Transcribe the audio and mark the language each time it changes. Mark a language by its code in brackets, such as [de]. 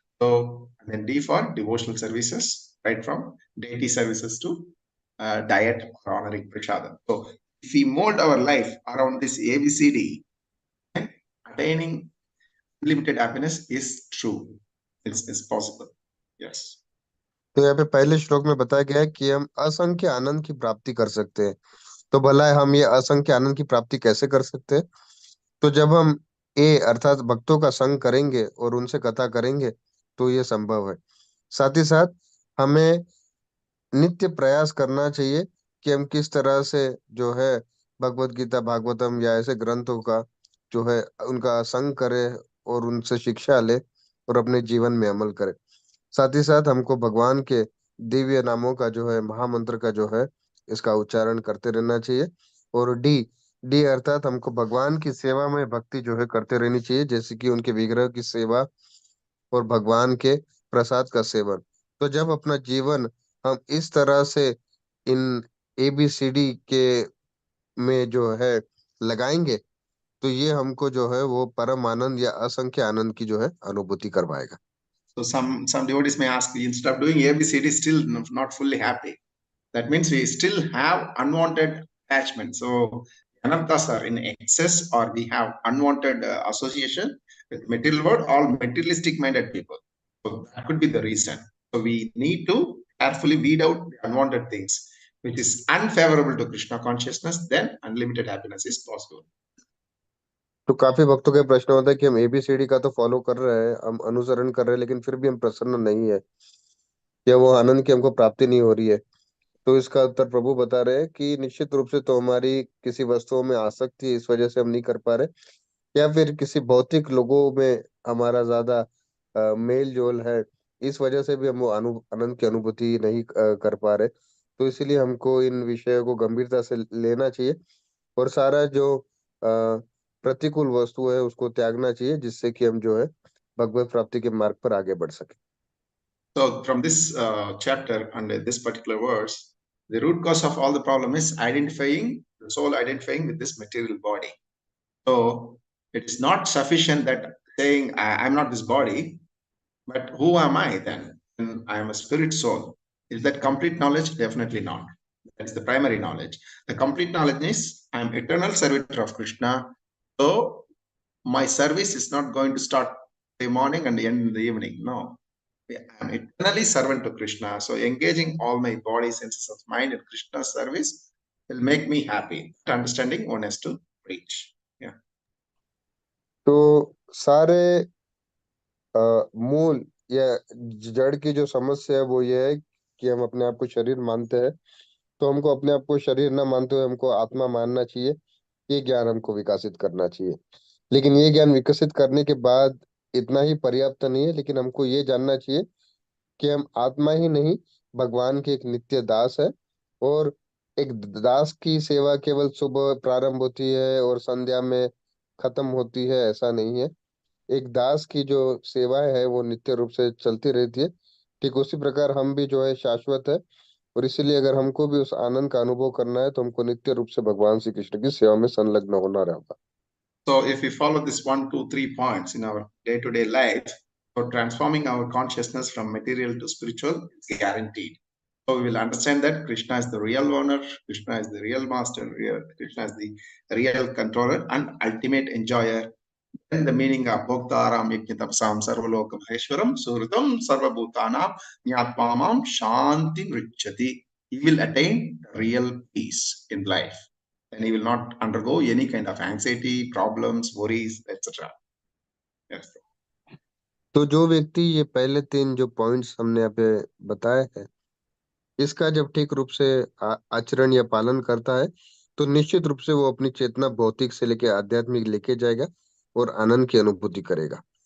[en] So, and then D for devotional services, right from deity services to diet or honoring Prasad. So, if we mold our life around this ABCD, attaining unlimited happiness is true. It's possible. Yes. [hi] तो यहाँ पे पहले श्लोक में बताया गया है कि हम असंख्य आनंद की प्राप्ति कर सकते हैं। तो भला हम ये असंख्य आनंद की प्राप्ति कैसे कर सकते हैं? तो जब हम अर्थात भक्तों का संग करेंगे और उनसे कथा करेंगे तो ये संभव है। साथ ही साथ हमें नित्य प्रयास करना चाहिए कि हम किस तरह से जो है भगवत गीता, भागवतम या ऐसे ग्रंथों का जो है उनका संग करें और उनसे शिक्षा ले और अपने जीवन में अमल करें। साथ ही साथ हमको भगवान के दिव्य नामों का जो है, महामंत्र का जो है, इसका उच्चारण करते रहना चाहिए। और डी डी अर्थात हमको भगवान की सेवा में भक्ति जो है करते रहनी चाहिए, जैसे कि उनके विग्रह की सेवा और भगवान के प्रसाद का सेवन। तो जब अपना जीवन हम इस तरह से इन ABCD के में जो है लगाएंगे तो ये हमको जो है वो परम आनंद या असंख्य आनंद की जो है अनुभूति करवाएगा। [en] So some devotees may ask, instead of doing ABCD, still not fully happy. That means we still have unwanted attachment. So anarthas are in excess, or we have unwanted association with material world, all materialistic minded people. So that could be the reason. So we need to carefully weed out the unwanted things, which is unfavorable to Krishna consciousness. Then unlimited happiness is possible. [hi] तो काफी भक्तों का प्रश्न होता है कि हम ABCD का तो फॉलो कर रहे हैं, हम अनुसरण कर रहे हैं, लेकिन फिर भी हम प्रसन्न नहीं है या वो आनंद की हमको प्राप्ति नहीं हो रही है। तो इसका उत्तर प्रभु बता रहे हैं कि निश्चित रूप से तो हमारी किसी वस्तुओं में आसक्ति है, इस वजह से हम नहीं कर पा रहे, या फिर किसी भौतिक लोगों में हमारा ज्यादा मेल जोल है, इस वजह से भी हम वो आनंद की अनुभूति नहीं कर पा रहे। तो इसीलिए हमको इन विषयों को गंभीरता से लेना चाहिए और सारा जो प्रतिकूल वस्तु है उसको त्यागना चाहिए, जिससे कि हम जो है भगवत प्राप्ति के मार्ग पर आगे बढ़ सके। [en] So from this chapter and this particular verse, the root cause of all the problem is the soul identifying with this material body. So it is not sufficient that saying I'm not this body, but who am I then? And I am a spirit soul. Is that complete knowledge? Definitely not. That's the primary knowledge. The complete knowledge is I am eternal servitor of Krishna. So my service is not going to start in the morning and end in the evening. No. I am eternally servant to Krishna. So engaging all my body, senses of mind in Krishna's service will make me happy. That understanding one has to reach. Yeah. [hi] तो सारे मूल या जड़ की जो समस्या है वो ये है कि हम अपने आप को शरीर मानते हैं। तो हमको अपने आप को शरीर ना मानते हुए हमको आत्मा मानना चाहिए। ये ज्ञान हमको विकसित करना चाहिए, लेकिन ये ज्ञान विकसित करने के बाद इतना ही पर्याप्त नहीं है, लेकिन हमको ये जानना चाहिए कि हम आत्मा ही नहीं, भगवान के एक नित्य दास है। और एक दास की सेवा केवल सुबह प्रारंभ होती है और संध्या में खत्म होती है, ऐसा नहीं है। एक दास की जो सेवा है वो नित्य रूप से चलती रहती है। ठीक उसी प्रकार हम भी जो है शाश्वत है, और इसीलिए अगर हमको भी उस आनंद का अनुभव करना है तो हमको नित्य रूप से भगवान श्री कृष्ण की सेवा में संलग्न होना रहेगा। [en] So if we follow this 1, 2, 3 points in our day-to-day life, for transforming our consciousness from material to spiritual, it's guaranteed. So we will understand that Krishna is the real owner, Krishna is the real master, Krishna is the real controller and ultimate enjoyer. Then the meaning of [sa] Bhoktaram Yajnatapasam Sarvaloka Maheshwaram Suratam Sarvabhutanam Nyatmamam Shanti Richati. [en] He will attain real peace in life. And he will not undergo any kind of anxiety, problems, worries, etc. Yes. [hi] तो जो व्यक्ति ये पहले 3 जो points हमने यहाँ पे बताए हैं, इसका जब ठीक रूप से आचरण या पालन करता है तो निश्चित रूप से वो अपनी चेतना भौतिक से लेके आध्यात्मिक लेके जाएगा और आनंद की अनुभूति करेगा।